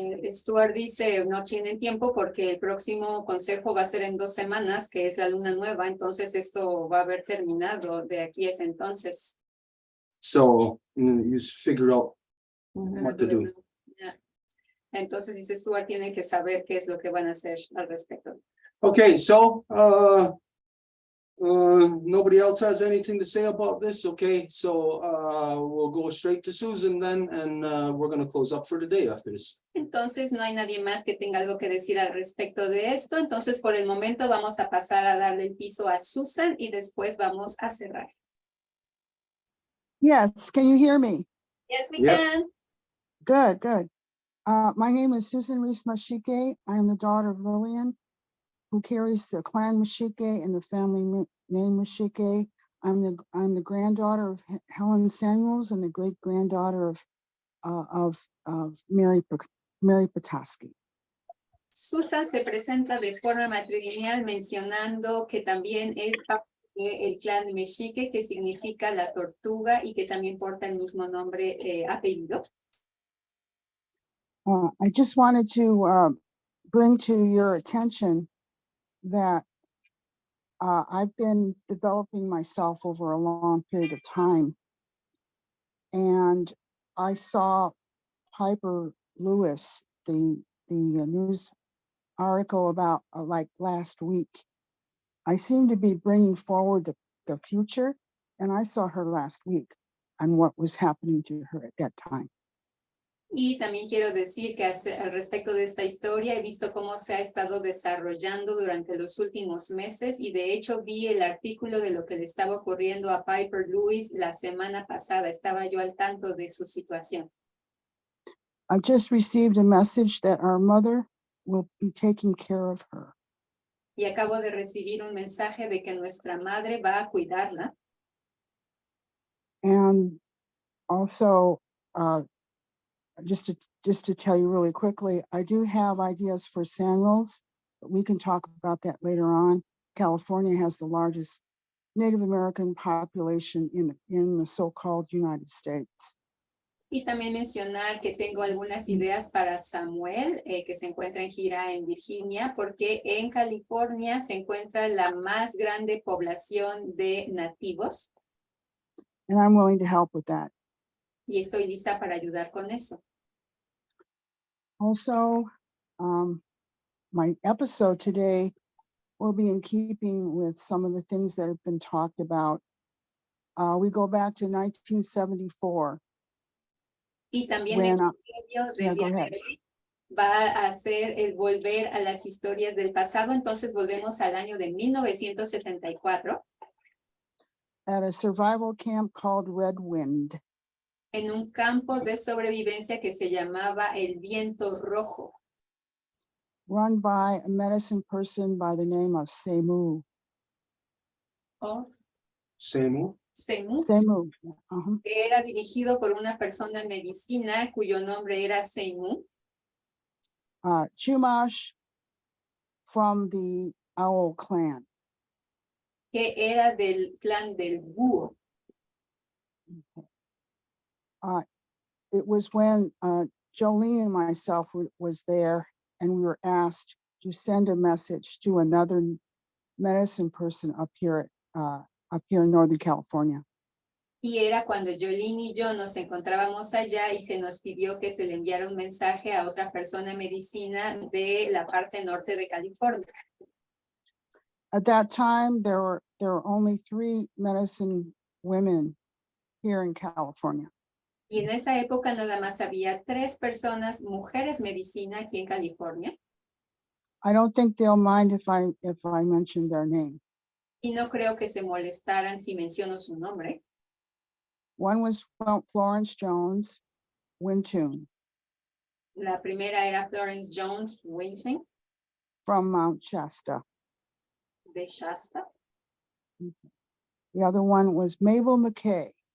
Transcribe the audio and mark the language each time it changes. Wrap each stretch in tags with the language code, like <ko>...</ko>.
<es>Stuart dice, no tienen tiempo porque el próximo consejo va a ser en 2 semanas, que es la luna nueva, entonces esto va a haber terminado de aquí a ese entonces.</es> <en>So you just figure out what to do.</en> <es>Entonces dice Stuart, tienen que saber qué es lo que van a hacer al respecto.</es> <en>Okay, so nobody else has anything to say about this. Okay, so we'll go straight to Susan then, and we're going to close up for the day after this.</en> <es>Entonces no hay nadie más que tenga algo que decir al respecto de esto. Entonces por el momento vamos a pasar a darle el piso a Susan y después vamos a cerrar.</es> <en>Yes, can you hear me? Yes, we Yep. can. Good, good. My name is Susan Reese Mashike. I am the daughter of Lillian, who carries the clan Mashike and the family name Mashike. I'm the granddaughter of Helen Samuels and the great granddaughter of Mary Petoskey.</en> <es>Susan se presenta de forma matrilineal mencionando que también es parte del clan Mexique, que significa la tortuga y que también porta el mismo nombre, apellido.</es> <en>I just wanted to bring to your attention that I've been developing myself over a long period of time. And I saw Piper Lewis, the news article about like last week. I seem to be bringing forward the future, and I saw her last week and what was happening to her at that time.</en> <es>Y también quiero decir que al respecto de esta historia he visto cómo se ha estado desarrollando durante los últimos meses y de hecho vi el artículo de lo que le estaba ocurriendo a Piper Lewis la semana pasada. Estaba yo al tanto de su situación.</es> <en>I've just received a message that our mother will be taking care of her.</en> <es>Y acabo de recibir un mensaje de que nuestra madre va a cuidarla.</es> <en>And also, just to tell you really quickly, I do have ideas for Samuels, but we can talk about that later on. California has the largest Native American population in the so-called United States.</en> <es>Y también mencionar que tengo algunas ideas para Samuel, que se encuentra en gira en Virginia, porque en California se encuentra la más grande población de nativos.</es> <en>And I'm willing to help with that.</en> <es>Y estoy lista para ayudar con eso.</es> <en>Also, my episode today will be in keeping with some of the things that have been talked about. We go back to 1974.</en> <es>Y también</es> <en>When,</en> <es>el episodio</es> <en>yeah, go</en> <es>día</es> <en>ahead.</en> <es>de hoy va a ser el volver a las historias del pasado. Entonces volvemos al año de 1974.</es> <en>At a survival camp called Red Wind.</en> <es>En un campo de sobrevivencia que se llamaba el Viento Rojo.</es> <en>Run by a medicine person by the name of Semu. Oh, Semu. Semu. Semu.</en> <es>Que era dirigido por una persona en medicina cuyo nombre era Semu.</es> <en>Chumash from the Owl clan.</en> <es>Que era del clan del búho.</es> <en>It was when Jolene and myself was there, and we were asked to send a message to another medicine person up here in Northern California.</en> <es>Y era cuando Jolene y yo nos encontrábamos allá y se nos pidió que se le enviara un mensaje a otra persona en medicina de la parte norte de California.</es> <en>At that time, there were only 3 medicine women here in California.</en> <es>Y en esa época nada más había 3 personas, mujeres medicina aquí en California.</es> <en>I don't think they'll mind if I mention their name.</en> <es>Y no creo que se molestaran si menciono su nombre.</es> <en>One was Florence Jones Wintun.</en> <es>La primera era Florence Jones Wintun.</es> <en>From Mount Shasta.</en> <es>De Shasta.</es> <en>The other one was Mabel McKay.</en>